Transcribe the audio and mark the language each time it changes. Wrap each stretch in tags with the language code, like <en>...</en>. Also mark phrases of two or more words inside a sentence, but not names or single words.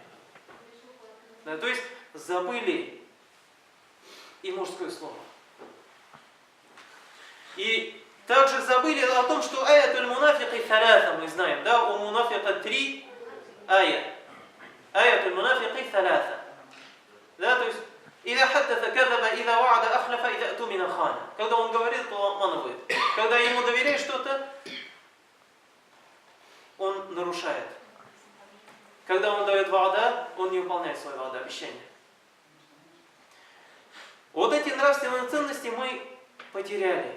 <ru>Да, то есть забыли и мужское слово. И также забыли о том, что</ru> <ar>آية المنافق ثلاث,</ar> <ru>мы знаем, да, у мунафика 3 аят.</ru> <ar>آية المنافق ثلاث.</ar> <ru>Да, то есть</ru> <ar>«إذا حدث كذب إذا وعد أخلف إذا اؤتمن خان».</ar> <ru>Когда он говорит, то обманывает. Когда ему доверяешь что-то, он нарушает. Когда он дает ва'да, он не выполняет свое ва'да, обещание. Вот эти нравственные ценности мы потеряли.</ru>